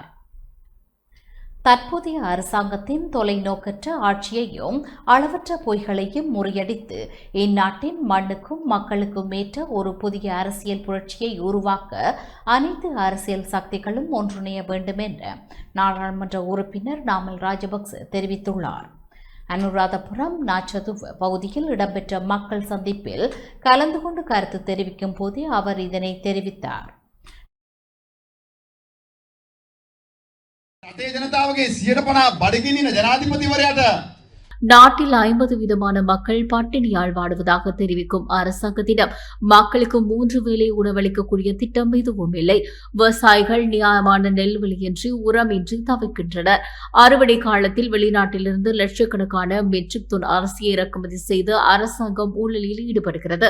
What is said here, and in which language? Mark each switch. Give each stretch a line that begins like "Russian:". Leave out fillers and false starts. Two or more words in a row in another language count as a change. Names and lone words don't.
Tamil: தற்போதைய அரசாங்கத்தின் தொலைநோக்கற்ற ஆட்சியையும் அளவற்ற பொய்களையும் முறியடித்து இந்நாட்டின் மண்ணுக்கும் மக்களுக்கும் ஏற்ற ஒரு புதிய அரசியல் புரட்சியை உருவாக்க அனைத்து அரசியல் சக்திகளும் ஒன்றிணைய வேண்டும் என்று நாடாளுமன்ற உறுப்பினர் நாமல் ராஜபக்ச தெரிவித்துள்ளார். அனுராதபுரம் நாச்சதுவ பகுதியில் இடம்பெற்ற மக்கள் சந்திப்பில் கலந்து கொண்டு கருத்து தெரிவிக்கும் போதே அவர் இதனை தெரிவித்தார்.
Sinhala: රටේ ජනතාවගේ 150 බඩගිනින ජනාධිපතිවරයාට
Tamil: நாட்டில் 50 விதமான மக்கள் பட்டினியால் வாடுவதாக தெரிவிக்கும் அரசாங்கத்திடம் மக்களுக்கு 3 வேளை உணவளிக்கக்கூடிய திட்டம் எதுவும் இல்லை. விவசாயிகள் நியாயமான நெல் விலையின்றி உரமின்றி தவிக்கின்றனர். அறுவடை காலத்தில் வெளிநாட்டிலிருந்து லட்சக்கணக்கான மெட்ரிக் டன் அரிசியை இறக்குமதி செய்து அரசாங்கம் ஊழலில் ஈடுபடுகிறது.